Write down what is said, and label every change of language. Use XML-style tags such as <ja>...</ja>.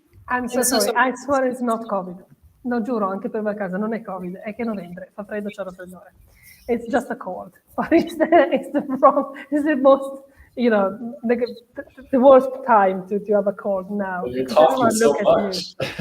<en>I'm so sorry, I swear it's not Covid.</en> <it>No, giuro, anche per me a casa non è Covid, è che è novembre, fa freddo, c'ho raffreddore.</it> <en>It's just a cold, but it's the most, the worst time to have a cold now. Well, you're coughing so much.</en>